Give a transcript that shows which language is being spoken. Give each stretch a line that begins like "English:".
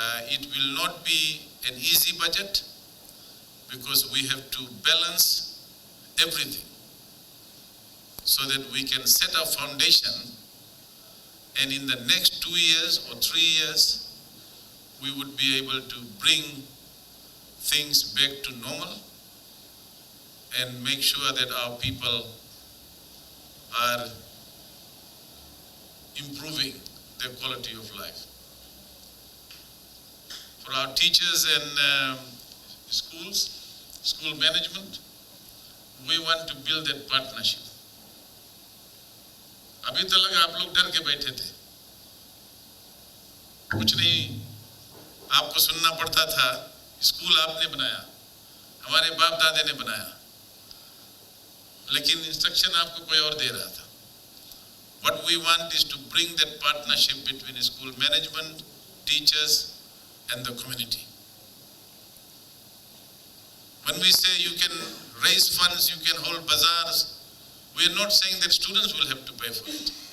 English: It will not be an easy budget because we have to balance everything so that we can set a foundation, and in the next 2 years or 3 years, we would be able to bring things back to normal and make sure that our people are improving their quality of life. For our teachers and schools, school management, we want to build that partnership.
Hindi: अभी तो लगा आप लोग डर के बैठे थे, कुछ नहीं, आपको सुनना पड़ता था, स्कूल आपने बनाया, हमारे बाप दादे ने बनाया, लेकिन इंस्ट्रक्शन आपको कोई और दे रहा था.
English: What we want is to bring that partnership between school management, teachers, and the community. When we say you can raise funds, you can hold bazaars, we are not saying that students will have to pay for it.